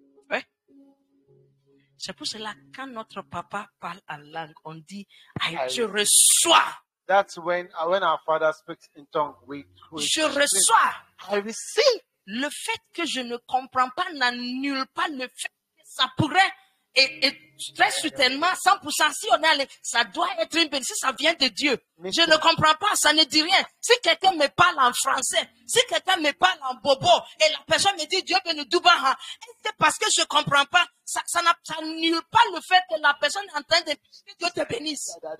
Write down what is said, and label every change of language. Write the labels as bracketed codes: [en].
[fr] Ouais. C'est pour cela, quand notre papa parle en langue, on dit, je reçois. [en] That's when our father speaks in tongue, we [fr] Je reçois. [en] I receive. [fr] Le fait que je ne comprends pas n'annule pas le fait que ça pourrait, et très certainement, 100%, si on est allé, ça doit être une bénédiction, ça vient de Dieu. Je ne comprends pas, ça ne dit rien. Si quelqu'un me parle en français, si quelqu'un me parle en bobo, et la personne me dit Dieu veut nous doubaha, c'est parce que je ne comprends pas, ça n'annule pas le fait que la personne est en train de Dieu te bénisse.